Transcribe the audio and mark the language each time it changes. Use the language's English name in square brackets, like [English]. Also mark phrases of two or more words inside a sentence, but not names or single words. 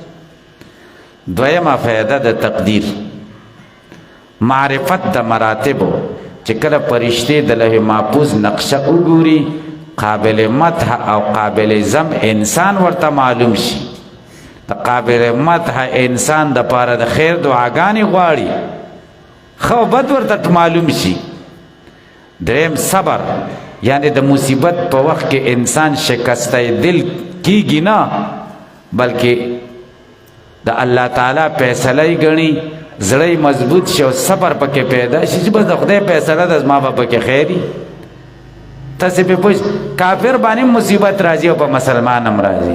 [Pashto] دویمه فایده د تقدیر، معرفت د مراتبو، چې کله فرشتې د لوح محفوظ نقشه وګوري قابل مدح او قابل ذم انسان ورته معلوم شي. د قابل مدح انسان د پاره د خیر دعاګانې غواړي، خو بد ورته معلوم شي. دریم صبر، یعنی د مصیبت په وخت کې انسان شکسته دل کیږي نه، بلکې د الله تعالی فیصله یې ګڼي، زړه مضبوط شي او صبر پکې پیدا شي چې بس د خدای فیصله ده، زما به پکې خیري. تاسې پې پوه کافر باندې مصیبت راځي او په مسلمان هم راځي.